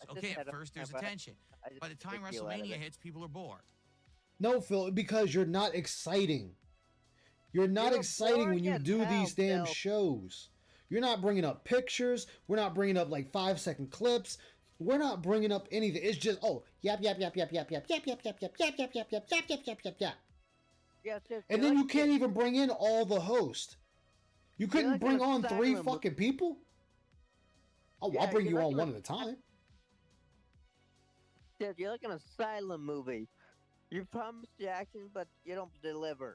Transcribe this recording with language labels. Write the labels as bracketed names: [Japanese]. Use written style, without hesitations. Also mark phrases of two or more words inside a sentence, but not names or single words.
[English] Okay, at first there's attention. By the time WrestleMania hits, people are bored. No, Phil, because you're not exciting. You're not exciting when you do these damn shows. You're not bringing up pictures. We're not bringing up like 5-second clips. We're not bringing up anything. It's just, oh, yap, yap, yap, yap, yap, yap, yap, yap, yap, yap, yap, yap, yap, yap, yap, yap, yap, yap, yap. And then you can't even bring in all the hosts. You couldn't bring on 3 fucking people? Oh, I'll bring you on one at a time. Dude, you're like an asylum movie. You promise the action, but you don't deliver.